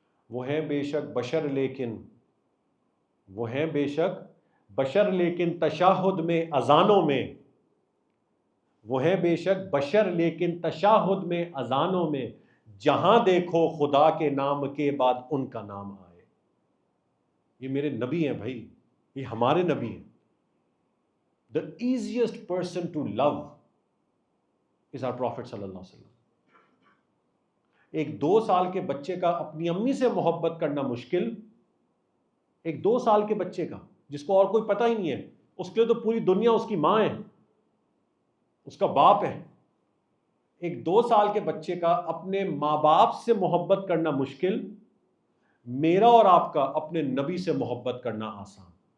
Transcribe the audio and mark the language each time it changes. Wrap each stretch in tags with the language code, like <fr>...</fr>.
<ur>وہ ہیں بے شک بشر لیکن، وہ ہیں بے شک بشر لیکن تشہد میں اذانوں میں، وہ ہیں بے شک بشر لیکن تشہد میں اذانوں میں، جہاں دیکھو خدا کے نام کے بعد ان کا نام آئے. یہ میرے نبی ہیں بھائی، یہ ہمارے نبی ہیں.</ur> <en>The easiest person to love is our Prophet صلی اللہ علیہ وسلم.</en> <ur>ایک 2 سال کے بچے کا اپنی امی سے محبت کرنا مشکل، ایک 2 سال کے بچے کا جس کو اور کوئی پتہ ہی نہیں ہے، اس کے لیے تو پوری دنیا اس کی ماں ہے، اس کا باپ ہے. ایک 2 سال کے بچے کا اپنے ماں باپ سے محبت کرنا مشکل، میرا اور آپ کا اپنے نبی سے محبت کرنا آسان.</ur>